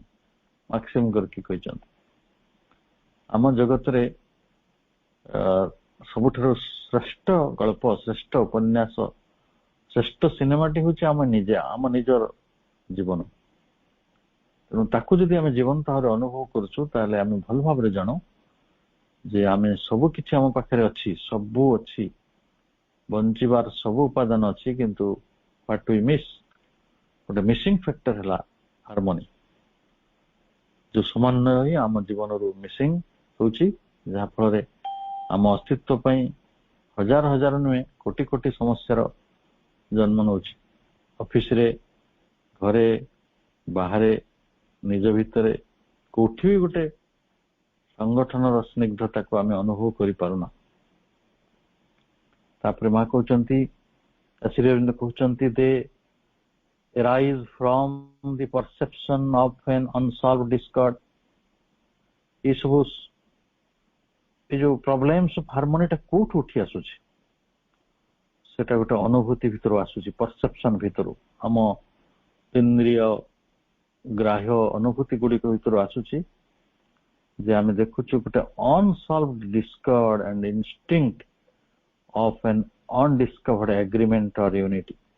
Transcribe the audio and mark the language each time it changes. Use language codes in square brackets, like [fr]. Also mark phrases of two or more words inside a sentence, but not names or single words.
[or] ମାକ୍ସିମ ଗର୍କି କହିଛନ୍ତି, ଆମ ଜଗତରେ ସବୁଠାରୁ ଶ୍ରେଷ୍ଠ ଗଳ୍ପ, ଶ୍ରେଷ୍ଠ ଉପନ୍ୟାସ, ଶ୍ରେଷ୍ଠ ସିନେମାଟି ହଉଛି ଆମ ନିଜର ଜୀବନ। ତେଣୁ ତାକୁ ଯଦି ଆମେ ଜୀବନ ଭାବରେ ଅନୁଭବ କରୁଛୁ, ତାହେଲେ ଆମେ ଭଲ ଭାବରେ ଜାଣୁ ଯେ ଆମେ ସବୁ କିଛି ଆମ ପାଖରେ ଅଛି, ସବୁ ଅଛି, ବଞ୍ଚିବାର ସବୁ ଉପାଦାନ ଅଛି। [en] କିନ୍ତୁ what we miss, [or] ଗୋଟେ [en] missing factor [or] ହେଲା ହାର୍ମୋନି। ଯୋଉ ସମନ୍ୱୟ ହିଁ ଆମ ଜୀବନରୁ ମିସିଂ ହଉଛି, ଯାହା ଫଳରେ ଆମ ଅସ୍ତିତ୍ୱ ପାଇଁ ହଜାର ହଜାର ନୁହେଁ, କୋଟି କୋଟି ସମସ୍ୟାର ଜନ୍ମ ନଉଛି। ଅଫିସରେ, ଘରେ, ବାହାରେ ନିଜ ଭିତରେ କୋଉଠି ବି ଗୋଟେ ସଂଗଠନର ସ୍ନିଗ୍ଧତାକୁ ଆମେ ଅନୁଭବ କରିପାରୁନା। ତାପରେ ମା କହୁଛନ୍ତି, ଶ୍ରୀ ଅରବିନ୍ଦ କହୁଛନ୍ତି, [en] they arise from the perception of an unsolved discord. [or] ये ସବୁ ଏ ଯୋଉ [en] problems of harmony [or] ଟା କୋଉଠୁ ଉଠି ଆସୁଛି? ସେଟା ଗୋଟେ ଅନୁଭୂତି ଭିତରୁ ଆସୁଛି, ପରସେପସନ ଭିତରୁ, ଆମ ଇନ୍ଦ୍ରିୟ ଗ୍ରାହ୍ୟ ଅନୁଭୂତି ଗୁଡିକ ଭିତରୁ ଆସୁଛି, ଯେ ଆମେ ଦେଖୁଛୁ ଗୋଟେ [en] unsolved discord and instinct of an undiscovered agreement or unity.